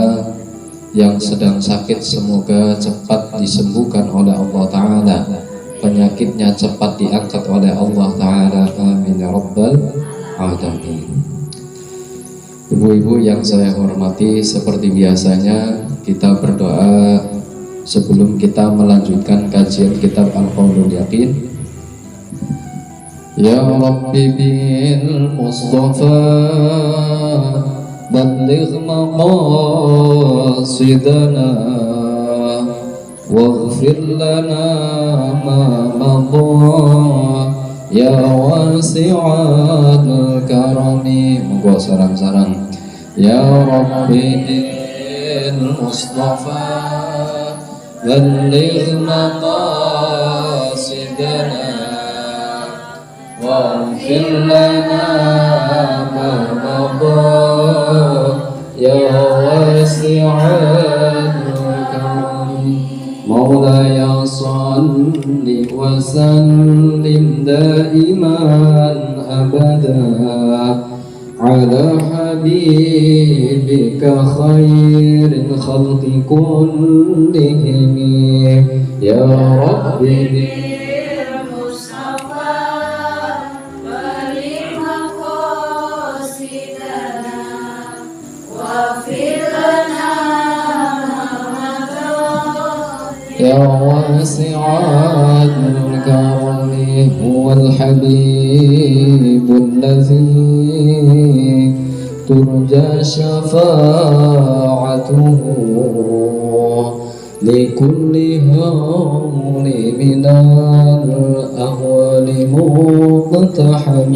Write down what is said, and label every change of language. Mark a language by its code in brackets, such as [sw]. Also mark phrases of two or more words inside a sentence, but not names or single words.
[id] Yang sedang sakit semoga cepat disembuhkan oleh Allah Ta'ala, penyakitnya cepat diangkat oleh Allah Ta'ala. [ar] آمين يا رب العالمين. [id] Ibu-ibu yang saya hormati, seperti biasanya kita berdoa sebelum kita melanjutkan kajian kitab Al-Qaulul Yaqin. [ar] يا رب بالمصطفى بلغ مقاصدنا واغفر لنا ما مضى يا واسع الكرم. [jv] Monggo sarang-sarang. [ar] يا رب بالمصطفى بلغ مقاصدنا واغفر لنا ما مضى يا واسع الكرم. مولاي صل وسلم دائما أبدا على حبيبك خير الخلق كلهم. يا رب يا واسع الكرم هو الحبيب الذي ترجى شفاعته لكل هول من الأهوال مقتحم.